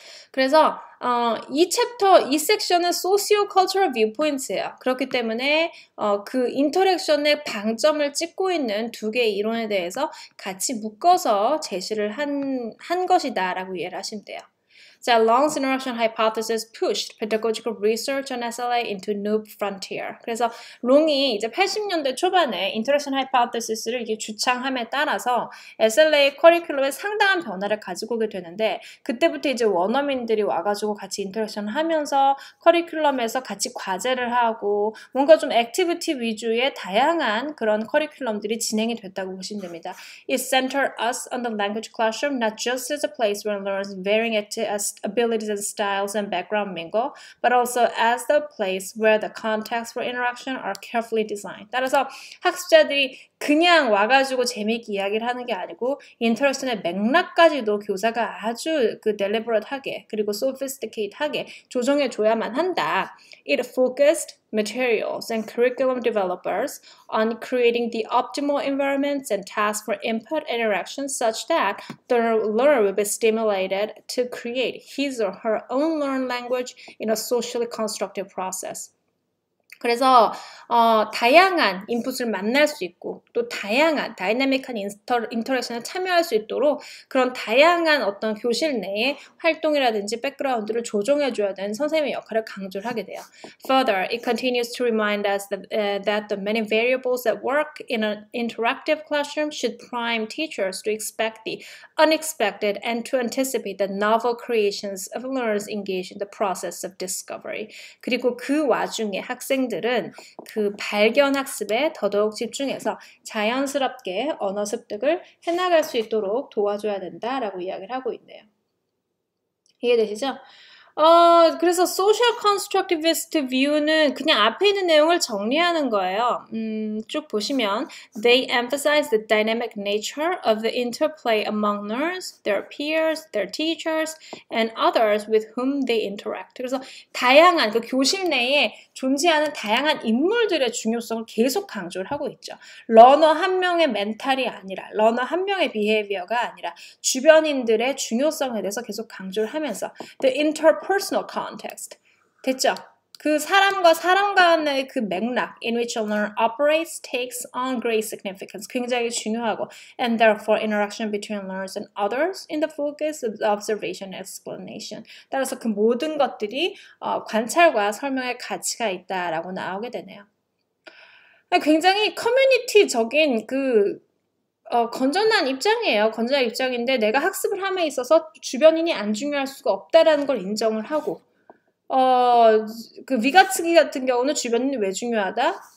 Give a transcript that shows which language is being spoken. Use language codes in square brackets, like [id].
[ko] 그래서 이 섹션은 socio-cultural viewpoints예요. 그렇기 때문에 그 인터랙션의 방점을 찍고 있는 두 개의 이론에 대해서 같이 묶어서 제시를 한 것이다 라고 이해를 하시면 돼요. [en] 자, Long's interaction hypothesis pushed pedagogical research on SLA into new frontier. [ko] 그래서 롱이 이제 80년대 초반에 interaction hypothesis를 이게 주창함에 따라서 SLA 커리큘럼에 상당한 변화를 가지고 오게 되는데 그때부터 이제 원어민들이 와가지고 같이 인터랙션을 하면서 커리큘럼에서 같이 과제를 하고 뭔가 좀 액티비티 위주의 다양한 그런 커리큘럼들이 진행이 됐다고 보시면 됩니다. [en] It centered us on the language classroom not just as a place where learners varying abilities and styles and background mingle, but also as the place where the contexts for interaction are carefully designed. [ko] 따라서 학습자들이 그냥 와가지고 재미있게 이야기를 하는 게 아니고 인터랙션의 맥락까지도 교사가 아주 deliberate하게 그리고 sophisticate하게 조정해줘야만 한다. [en] It focused materials and curriculum developers on creating the optimal environments and tasks for input interaction such that the learner will be stimulated to create his or her own learned language in a socially constructive process. [ko] 그래서 다양한 인풋을 만날 수 있고 또 다양한 다이내믹한 인터랙션에 참여할 수 있도록 그런 다양한 어떤 교실 내의 활동이라든지 백그라운드를 조정해줘야 되는 선생님의 역할을 강조를 하게 돼요. [en] Further, it continues to remind us that the many variables that work in an interactive classroom should prime teachers to expect the unexpected and to anticipate the novel creations of learners engaged in the process of discovery. [ko] 그리고 그 와중에 학생들은 그 발견 학습에 더더욱 집중해서 자연스럽게 언어 습득을 해나갈 수 있도록 도와줘야 된다라고 이야기를 하고 있네요. 이해되시죠? 그래서 social constructivist view는 그냥 앞에 있는 내용을 정리하는 거예요. 쭉 보시면 [en] they emphasize the dynamic nature of the interplay among learners, their peers, their teachers, and others with whom they interact. [ko] 그래서 다양한 그 교실 내에 존재하는 다양한 인물들의 중요성을 계속 강조를 하고 있죠. 러너 한 명의 멘탈이 아니라 러너 한 명의 비헤이비어가 아니라 주변인들의 중요성에 대해서 계속 강조를 하면서 [en] the interpersonal context. [ko] 됐죠? 그 사람과 사람 간의 그 맥락 [en] in which a learner operates takes on great significance. [ko] 굉장히 중요하고 [en] and therefore interaction between learners and others in the focus of observation and explanation. [ko] 따라서 그 모든 것들이 관찰과 설명의 가치가 있다라고 나오게 되네요. 굉장히 커뮤니티적인 건전한 입장이에요. 건전한 입장인데 내가 학습을 함에 있어서 주변인이 안 중요할 수가 없다라는 걸 인정을 하고 그 위가츠기 같은 경우는 주변인이 왜 중요하다?